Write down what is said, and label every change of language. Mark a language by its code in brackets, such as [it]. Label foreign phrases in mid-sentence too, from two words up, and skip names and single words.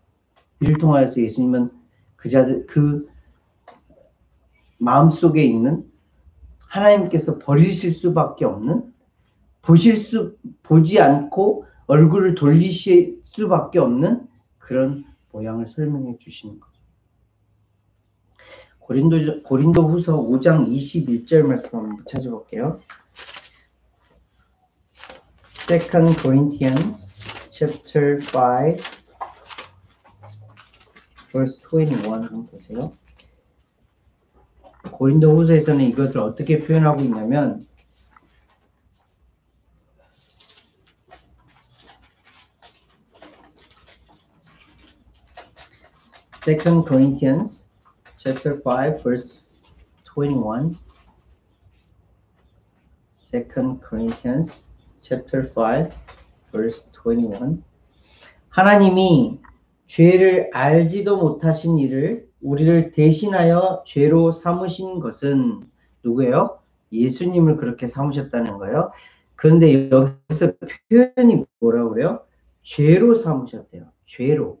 [ko] 이를 통하여서 예수님은 그 마음속에 있는 하나님께서 버리실 수밖에 없는, 보지 않고 얼굴을 돌리실 수밖에 없는 그런 모양을 설명해 주시는 거죠. 고린도후서 5장 21절 말씀 한번 찾아볼게요. [en] 2 Corinthians chapter 5 verse 21 [ko] 한번 보세요. 고린도후서에서는 이것을 어떻게 표현하고 있냐면 [en] 2 Corinthians chapter 5 verse 21 2 Corinthians chapter 5 verse 21 [ko] 하나님이 죄를 알지도 못하신 이를 우리를 대신하여 죄로 삼으신 것은 누구예요? 예수님을 그렇게 삼으셨다는 거예요. 그런데 여기서 표현이 뭐라고 그래요? 죄로 삼으셨대요. 죄로.